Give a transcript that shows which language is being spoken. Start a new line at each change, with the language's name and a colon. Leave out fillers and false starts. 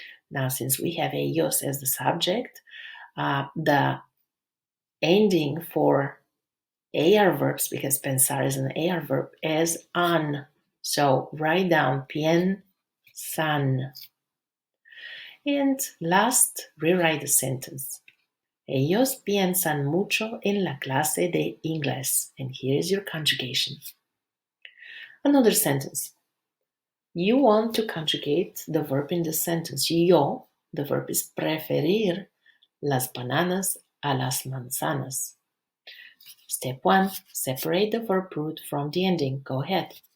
English: Now since we have ellos as the subject, the ending for AR verbs, because pensar is an AR verb, is an. So write down piensan. And last, rewrite the sentence.
Spanish: Ellos piensan mucho en la clase de inglés.
English: And here is your conjugation. Another sentence. You want to conjugate the verb in the sentence. Yo, the verb is
Spanish: preferir las bananas a las manzanas.
English: Step 1, separate the verb root from the ending. Go ahead.